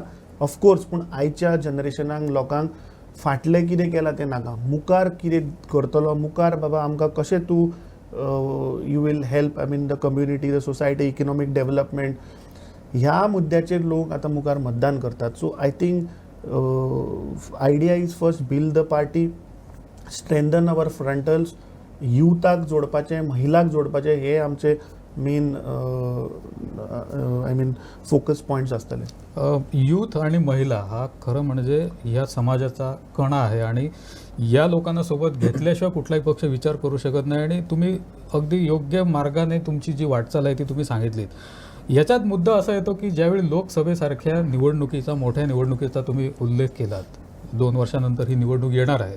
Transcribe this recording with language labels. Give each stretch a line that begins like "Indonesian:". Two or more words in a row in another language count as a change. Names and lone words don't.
Konkani: ऑफकोर्स पूण आयच्या जनरेशनाक लोकांक फाटलें कितें केलां तें नाका, मुखार कितें करतलो, मुखार बाबा आमकां कशें तूं
English: you will help I mean the community, the society, economic development,
Konkani: ह्या मुद्द्याचेर लोक आतां मुखार मतदान करतात.
English: so I think idea is first build the party, strengthen our frontals,
Konkani: युथाक जोडपाचें, महिलाक जोडपाचें, हे आमचे
English: main I mean focus points
Konkani: आसतले.
Marathi: यूथ आणि महिला हा खरं म्हणजे या समाजाचा कणा आहे आणि या लोकांना सोबत घेतल्याशिवाय कुठलाही पक्ष विचार करू शकत नाही. आणि तुम्ही अगदी योग्य मार्गाने तुमची जी वाटचाल आहे ती तुम्ही सांगितलीत. याच्यात मुद्दा असा येतो की ज्यावेळी लोकसभेसारख्या निवडणुकीचा, मोठ्या निवडणुकीचा तुम्ही उल्लेख केलात, 2 वर्षानंतर ही निवडणूक येणार आहे.